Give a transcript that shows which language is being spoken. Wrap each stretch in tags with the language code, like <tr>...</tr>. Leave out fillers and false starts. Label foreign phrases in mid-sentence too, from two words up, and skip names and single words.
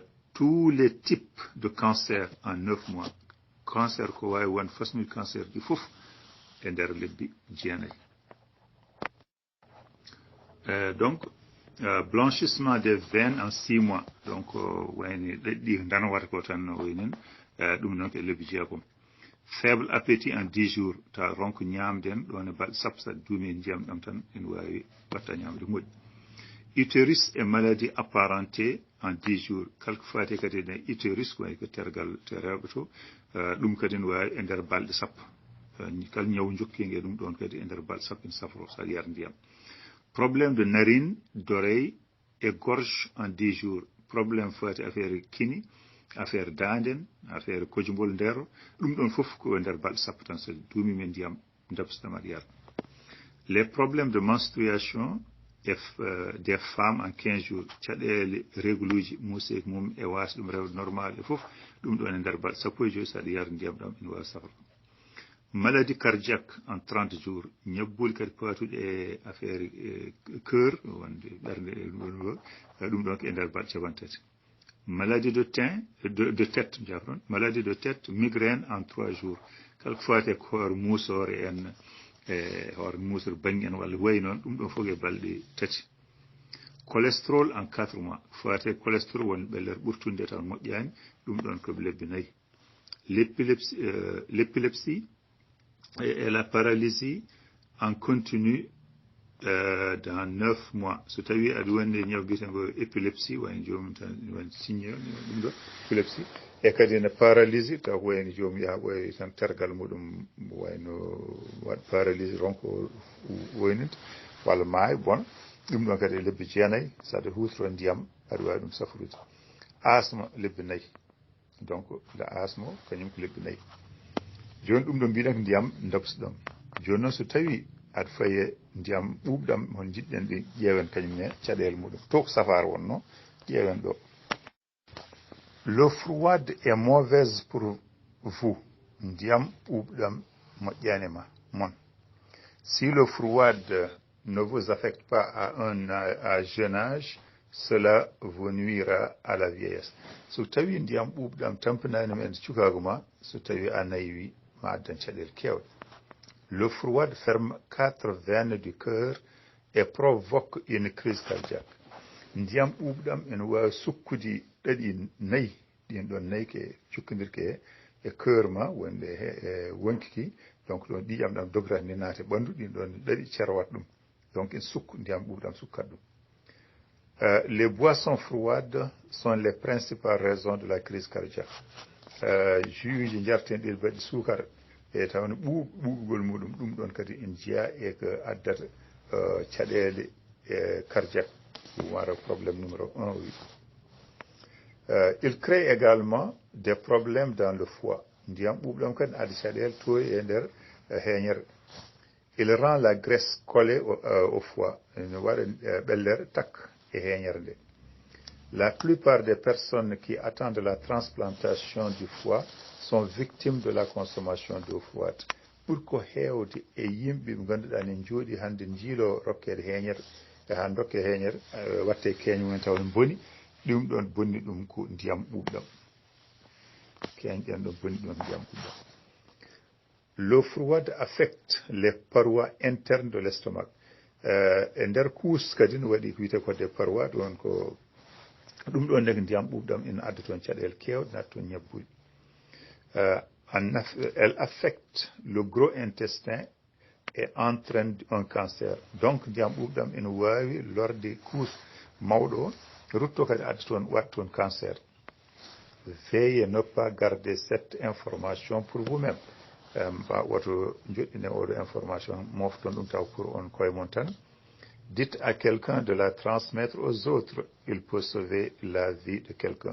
<fr>Tous les types de cancer en 9 mois,</fr> <ff>cancer ko wawi won façon cancer ɗi fof e nder lebbi jeenayi.</ff> <fr>Donc blanchissement des veines en 6 mois,</fr> <ff>donc wayni ɗi danwata ko tan waynin ɗum noon ko lebbi jeegom.</ff> <fr>Faible appétit en 10 jours,</fr> <ff>ta ronko ñaamden ɗon e balɗe sappo saɗa duumi e ndiyam ɗam tan ene wawi watta ñaamde moƴƴi.</ff> <fr>Utérus et maladie apparentée en 10 jours,</fr> <ff>kalko fati kadi ne utérus ko ko tergal te rewɓe to ɗum kadi ne wawi e nder balɗe sappo, kala ñaw jokkingue ɗum ɗon kadi e nder balɗe sappo ene safro saɗa yara ndiyam.</ff> <fr>Problème de narine, d'oreille et gorge en 10 jours,</fr> <ff>problème fati affaire kini, affaire danden, affaire kojumol nder, ɗum ɗon fof ko e nder balɗe sappo tan so duumi men ndiyam dabsɗam aɗa yara.</ff> <fr>Les problèmes de menstruation des femmes en 15 jours,</fr> <ff>caɗele régluji museek mum e wasa ɗum rewde normal e fof ɗum ɗon e nder balɗe sappo e joyi saɗa yara ndiyam ɗam ene wawi safra.</ff> <fr>Maladie cardiaque en 30 jours,</fr> <ff>ñabbuli kadi patuɗi e</ff> <fr>affaire cœur</fr> <ff>wonde ɓernde ɗum ɗon ko e nder balɗe capantati.</ff> <fr>Maladie de tête, maladie de tête, migraine en 3 jours,</fr> <ff>kala ko fati ko hoore muusore en hoore muusore baŋngi en walla wayi noon ɗum ɗon fof e balɗe tati.</ff> <fr>Cholestérol en 4 mois,</fr> <ff>fati cholestérol woni ɓellere ɓurtunde tan moƴƴani, ɗum ɗon ko lebbi 4.</ff> <fr>L'épilepsie et la paralysie en continu dans 9 mois.</fr> <ff>So tawi aɗa wonde ñaw biyetengo épilepsie wayno jomum tan woni signe ɗum ɗo épilepsie e kadi ne paralysie taw wayno jomum yaha ɓoye tan tergal muɗum wayno waɗ paralysie ronko woyninte walla maayo bon ɗum ɗon kadi e lebbi 9 saɗa hutoro ndiyam aɗa wawi ɗum safrude. Asthme lebbi 4,</ff> <fr>donc le asthme</fr> <ff>kañum ko lebbi 4. joni ɗum ɗo mbiɗen ko ndiyam dabsuɗam. joni noon so tawi aɗa faye ndiyam ɓuuɓɗam hon jiɗɗen ɗi ƴeewen kañumne caɗele muɗum to ko safar wonno ƴeewen ɗo.</ff> <fr>L'eau froide est mauvaise pour vous,</fr> <ff>ndiyam ɓuuɓɗam moƴƴani ma mon.</ff> <fr>Si l'eau froide ne vous affecte pas à jeune âge, cela vous nuira à la vieillesse.</fr> <ff>So tawi ndiyam ɓuuɓɗam tampanani men cukago ma, so tawi a naywi ma addan caɗele kewɗe.</ff> <fr>L'eau froide ferme 4 veines du cœur et provoque une crise cardiaque.</fr> <ff>Ndiyam ɓuuɓɗam ene wawi sukkude ɗaɗi 4 ɗin ɗon 4 ke cukkodirke e cœur ma wonde e wonkiki, donc ɗon ɗiƴam ɗam dograta ni naate ɓandu ɗin ɗon ɗaɗi cerwat ɗum, donc ene sukku ndiyam ɓuuɓɗam sukkat ɗum.</ff> <fr>Les boissons froides sont les principales raisons de la crise cardiaque.</fr> <ff>Jus ji jarten ɗi baɗi sukara e tawno ɓuuɓugol muɗum ɗum ɗon kadi en jiya e ko addata caɗele cardiaque ɗum wara</ff> <fr>probléme numéro 1 oui. Il crée également des problèmes dans le foie.</fr> <ff>Ndiyam ɓuuɓɗam kadi adda caɗele to e nder heeñere.</ff> <fr>Il rend la graisse collée au foie,</fr> <ff>ne waɗa ɓellere tak e heeñere nde.</ff> <fr>La plupart des personnes qui attendent la transplantation du foie sont victimes de la consommation d'eau froide.</fr> <ff>Ɓurko heewde e yimɓe ɓe ngannduɗaa ne jooɗi hannde jiilo rokkede heeñere e han rokke heeñere watte keeñ mumen taw ne boni ɗum ɗon bonni ɗum ko ndiyam ɓuuɓɗam. Keeñ ɗen ɗon bonni ɗum ndiyam ɓuuɓɗam.</ff> <fr>L'eau froide affecte les parois internes de l'estomac.</fr> <ff>E nder kuus kadi no waɗi ko wiyete ko</ff> <fr>des parois</fr> <ff>ɗon ko ɗum ɗon nde ndiyam ɓuuɓɗam ina adda toon caɗele kewɗe natta toon ñabbude.</ff> <fr>Elle affecte le gros intestin et entraîne un cancer.</fr> <ff>Donc ndiyam ɓuuɓɗam ina wawi lorde kuus mawɗo o rutto kadi adda toon watta toon cancer.</ff> <fr>Veuillez ne pas garder cette information pour vous-même.</fr> <ff>Mba woto joɗɗine oɗo information mofton ɗum taw</ff> <fr>pour on</fr> <ff>koye mon tan.</ff> <fr>Dites à quelqu'un de la transmettre aux autres, il peut sauver la vie de quelqu'un.</fr>